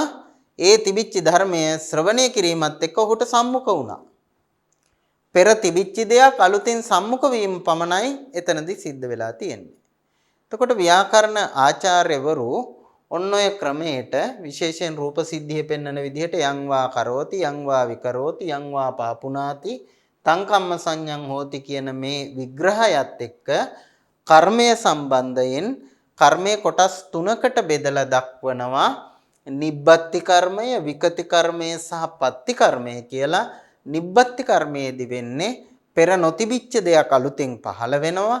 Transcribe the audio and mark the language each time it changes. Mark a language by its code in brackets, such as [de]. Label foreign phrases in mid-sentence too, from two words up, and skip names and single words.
[si] ඒ තිබිච්ච ධර්මය ශ්‍රවණය කිරීමත් එක්ක ඔහුට සම්මුඛ වුණා. පෙර තිබිච්ච දෙයක් අලුතින් සම්මුඛ වීම පමණයි එතනදී සිද්ධ වෙලා තියෙන්නේ. එතකොට ව්‍යාකරණ ආචාර්යවරු ඔන්න ඔය ක්‍රමයට විශේෂයෙන් රූප සිද්ධිය පෙන්වන විදිහට [pi] යංවා කරෝති යංවා විකරෝති යංවා පාපුනාති තං කම්ම සංඤං හෝති [si] කියන මේ විග්‍රහයත් එක්ක කර්මය සම්බන්ධයෙන් කර්මයේ කොටස් තුනකට බෙදලා දක්වනවා. නිබ්බත්ති කර්මය, විකති කර්මය සහ පත්ති කර්මය කියලා. නිබ්බත්ති කර්මයේදී වෙන්නේ පෙර නොතිබිච්ච දෙයක් අලුතෙන් පහළ වෙනවා.